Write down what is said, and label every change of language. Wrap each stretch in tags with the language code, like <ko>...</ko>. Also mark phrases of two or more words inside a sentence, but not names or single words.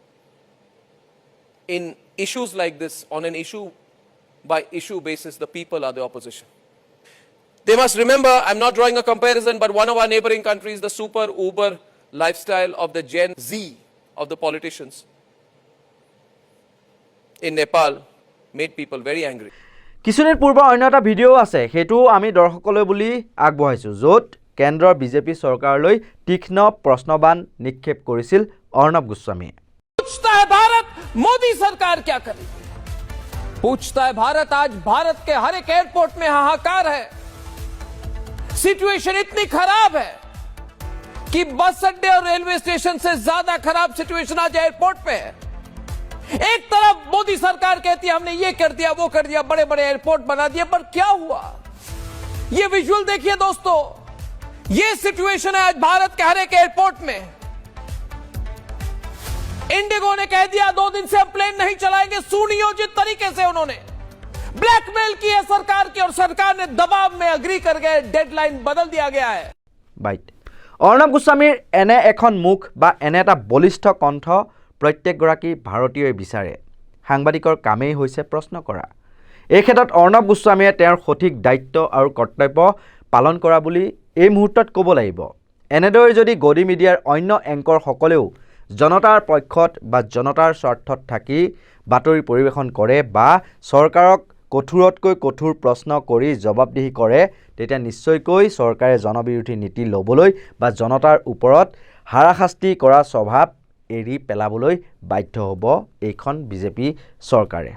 <en>In issues like this, on an issue-by-issue basis, the people are the opposition. They must remember, I'm not drawing a comparison, but one of our neighboring countries, the super uber lifestyle of the Gen Z of the politicians in Nepal made people very angry.</en> <as>কিছুদিন পূৰ্বৰ অন্য এটা ভিডিঅ' আছে সেইটোও আমি দৰ্শকলৈ বুলি আগবঢ়াইছোঁ য'ত কেন্দ্ৰৰ বিজেপি চৰকাৰলৈ তীক্ষ্ণ প্ৰশ্নবাণ নিক্ষেপ কৰিছিল অৰ্ণৱ গোস্বামীয়ে</as> <hi>पूछता है भारत मोदी सरकार क्या करे पूछता है भारत आज भारत के हर एक एयरपोर्ट में हाहाकार है सिचुएशन इतनी खराब है कि बस अड्डे और रेलवे स्टेशन से ज्यादा खराब सिचुएशन आज एयरपोर्ट पे है एक तरफ मोदी सरकार कहती है हमने ये कर दिया वो कर दिया बड़े बड़े एयरपोर्ट बना दिए पर क्या हुआ ये विजुअल देखिए दोस्तों ये सिचुएशन है आज भारत के हर एक एयरपोर्ट में इंडिगो ने कह दिया 2 दिन से हम प्लेन नहीं चलाएंगे सुनियोजित तरीके से उन्होंने ब्लैकमेल की है सरकार की और सरकार ने दबाव में अग्री कर गए डेडलाइन बदल दिया गया है</hi> <as>বাইট অৰ্ণৱ গোস্বামীৰ এনে এখন মুখ বা এনে এটা বলিষ্ঠ কণ্ঠ প্ৰত্যেকগৰাকী ভাৰতীয়ই বিচাৰে সাংবাদিকৰ কামেই হৈছে প্ৰশ্ন কৰা এই ক্ষেত্ৰত অৰ্ণৱ গোস্বামীয়ে তেওঁৰ সঠিক দায়িত্ব আৰু কৰ্তব্য পালন কৰা বুলি এই মুহূৰ্তত ক'ব লাগিব এনেদৰে যদি গদি মিডিয়াৰ অন্য এংকৰসকলেও জনতাৰ পক্ষত বা জনতাৰ স্বাৰ্থত থাকি বাতৰি পৰিৱেশন কৰে বা চৰকাৰক কঠোৰতকৈ কঠোৰ প্ৰশ্ন কৰি জবাবদিহি কৰে তেতিয়া নিশ্চয়কৈ চৰকাৰে জনবিৰোধী নীতি ল'বলৈ বা জনতাৰ ওপৰত হাৰাশাস্তি কৰা স্বভাৱ এৰি পেলাবলৈ বাধ্য হ'ব এইখন বিজেপি চৰকাৰে।</as>